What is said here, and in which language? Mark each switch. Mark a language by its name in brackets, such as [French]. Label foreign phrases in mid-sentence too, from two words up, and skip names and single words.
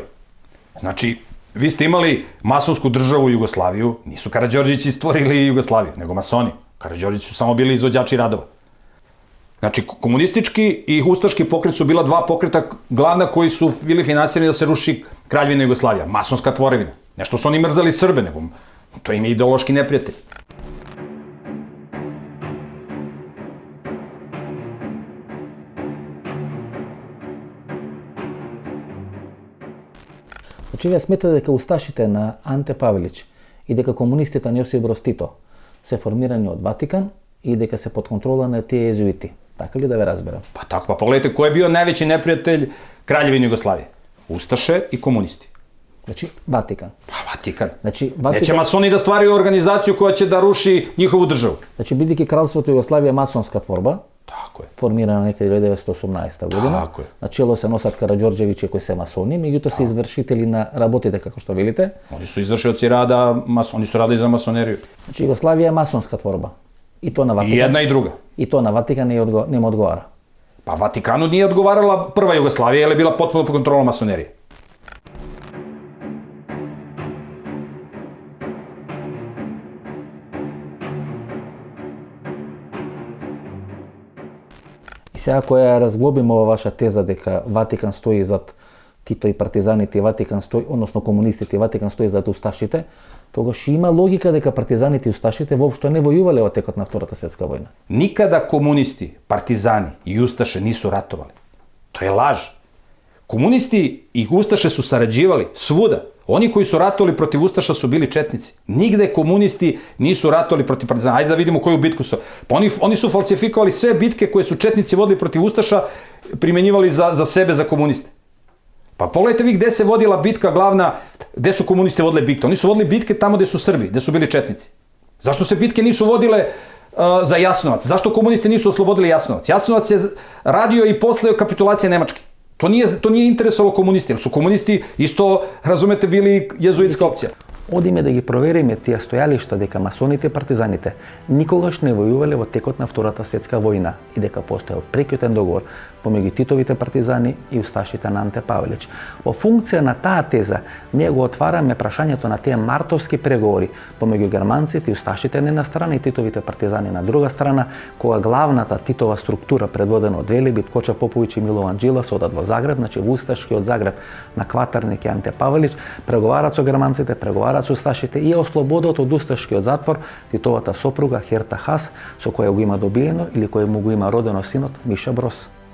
[Serbian] Znači, vi ste imali masonsku državu Jugoslaviju, nisu Karađorđevići stvorili Jugoslaviju, nego masoni. Karađorđevići su samo bili izvođači radova. Znači, komunistički i ustaški pokret su bila dva pokreta glavna koji su bili finansirani da se ruši Kraljevina Jugoslavija, masonska tvorevina. Nešto su oni mrzali Srbe, nego to im je ideološki neprijatelj. [Macedonian] Значи, вие сметате дека усташите на Анте Павелич и дека комунистите на Јосип Броз Тито се формирани од Ватикан и дека се под контрола на тие езуити. Така ли да ве разберам? [Serbian] Pa tako, pa pogledajte ko je bio najveći neprijatelj Kraljevine Jugoslavije. Ustaše i komunisti. [Macedonian] Значи, Ватикан. [Serbian] Pa Vatikan. [Macedonian] Значи, Ватикан... [Serbian] Neće masoni da stvaraju organizaciju koja će da ruši njihovu državu. [Macedonian] Значи, бидејќи Кралството Југославија е масонска творба, [Serbian] Tako je. [Macedonian] формирана некаде 1918 година. [Serbian] Tako je. [Macedonian] На чело се носат Караđорđevići кои се масони, меѓутоа се извршители на работите, како што велите. [Serbian] Oni su izvršioci rada, oni su radili za masoneriju. [Macedonian] Значи, Југославија е масонска творба. И то на Ватикан. [Serbian] I jedna i druga. [Macedonian] И то на Ватикан нема одговара. [Serbian] Pa Vatikanu nije odgovarala prva Jugoslavija, jer je bila potpuno pod kontrolom masonerije. [Macedonian] И сега која ја разглобим ова ваша теза дека Ватикан стои зад Тито и партизаните, Ватикан стои, односно комунистите, Ватикан стои зад усташите, тогаш има логика дека партизаните и усташите воопшто не војувале во текот на Втората светска војна. [Serbian] Nikada komunisti, partizani i ustaše nisu ratovali. To je laž. Komunisti i ustaše su sarađivali svuda. Oni koji su ratovali protiv ustaša su bili četnici. Nigde komunisti nisu ratovali protiv partizana. Ajde da vidimo koju bitku su. Pa oni su falsifikovali sve bitke koje su četnici vodili protiv ustaša, primenjivali za sebe, za komuniste. Pa pogledajte vi gde se vodila bitka glavna, gde su komunisti vodile bitke. Oni su vodili bitke tamo gde su Srbi, gde su bili četnici. Zašto se bitke nisu vodile za Jasenovac? Zašto komunisti nisu oslobodili Jasenovac? Jasenovac je radio i posle kapitulacije Nemačke. To nije interesovalo komunisti, jer su komunisti isto, razumete, bili jezuitska опција. [Macedonian] Одиме да ги провериме тие стојалишта дека масоните и партизаните никогаш не војувале во текот на Втората светска војна и дека постоел прекјутен договор помеѓу Титовите партизани и усташите на Анте Павелич. Во функција на таа теза, ние го отвараме прашањето на тие мартовски преговори помеѓу германците и усташите на една страна и Титовите партизани на друга страна, кога главната Титова структура предводена од Велибит, Коча Поповиќ и Милован Джилас одат во Загреб, значи во усташкиот Загреб на кватерник и Анте Павелич, преговараат со германците, преговараат со усташите и ослободат од усташкиот затвор Титовата сопруга Херта Хас, со која го има добиено или која му го има родено синот Миша Броз.